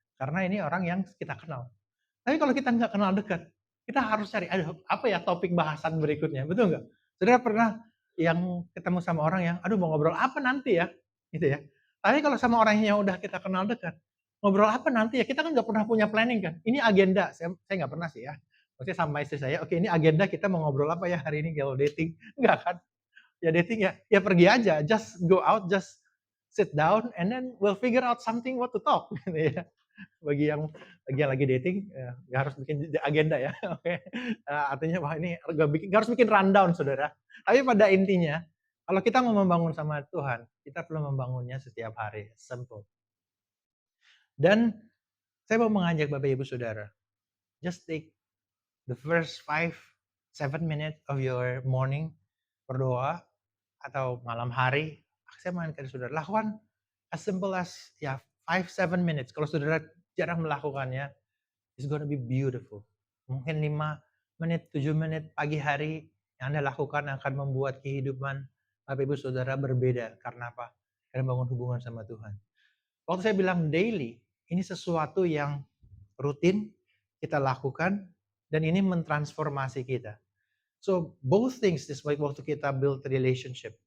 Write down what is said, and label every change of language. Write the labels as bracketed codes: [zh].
[id] Karena ini orang yang kita kenal. Tapi kalau kita nggak kenal dekat, kita harus cari, aduh apa ya topik bahasan berikutnya, betul nggak? Saudara pernah yang ketemu sama orang yang, aduh mau ngobrol apa nanti ya? Gitu ya. Tapi kalau sama orang yang udah kita kenal dekat, ngobrol apa nanti ya? Kita kan nggak pernah punya planning kan. Ini agenda, saya nggak pernah sih ya. Maksudnya sama istri saya, oke ini agenda kita mau ngobrol apa ya hari ini kalau dating? Enggak kan? Ya dating ya, ya pergi aja, [en] just go out, just sit down, and then we'll figure out something what to talk, [id] gitu ya. Bagi yang lagi dating, nggak harus bikin agenda ya, oke. Artinya wah ini nggak harus bikin rundown Saudara. Tapi pada intinya, kalau kita mau membangun sama Tuhan, kita perlu membangunnya setiap hari, simple. Dan saya mau mengajak Bapak Ibu Saudara, [en] just take the first 5-7 minutes of your morning, [id] berdoa, atau malam hari, saya mengajak Saudara, lakukan [en] as simple as [id] ya [en] 5-7 minutes. [id] Kalau Saudara jarang melakukannya, [en] it's gonna be beautiful. [id] Mungkin 5 menit, 7 menit pagi hari yang Anda lakukan akan membuat kehidupan Bapak Ibu Saudara berbeda. Karena apa? Karena bangun hubungan sama Tuhan. Waktu saya bilang daily, ini sesuatu yang rutin kita lakukan dan ini mentransformasi kita. [en] So both things this [id] waktu kita [en] build relationship.